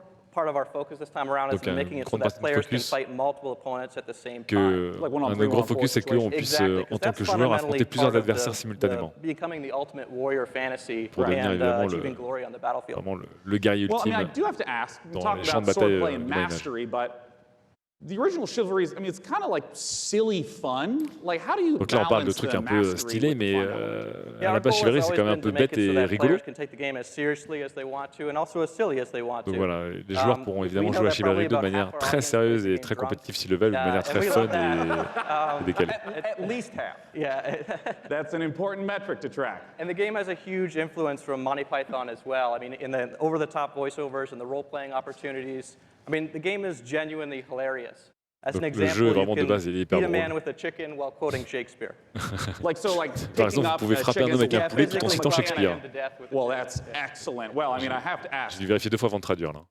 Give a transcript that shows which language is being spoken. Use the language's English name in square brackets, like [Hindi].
[English] Part of our focus this time around is making it so that players can fight multiple opponents at the same time. [French] Un gros focus, c'est qu'on puisse, en tant que joueur, affronter plusieurs adversaires simultanément. Pour devenir évidemment vraiment le guerrier ultime dans les champs de bataille de [English] The original Chivalry, I mean, it's kind of like silly fun. Like, how do you [French] Donc là, on parle de trucs un peu stylés, mais à la base, Chivalry, c'est quand même un peu bête et rigolo. Donc voilà, les joueurs pourront évidemment jouer à Chivalry de manière très sérieuse et très compétitive s'ils le veulent, ou de manière très fun et décalée. [English] At least half. Yeah. That's an important metric to track. And the game has a huge influence from Monty Python as well. I mean, in the over-the-top voiceovers and the role-playing opportunities. I mean, the game is genuinely hilarious. As an example, you can beat a man with a chicken while quoting Shakespeare. [French] Par exemple, vous pouvez frapper un homme avec un poulet tout en citant Shakespeare. [English] Well, that's excellent. Well, I mean, I have to ask. [French] J'ai dû vérifier 2 fois avant de traduire là.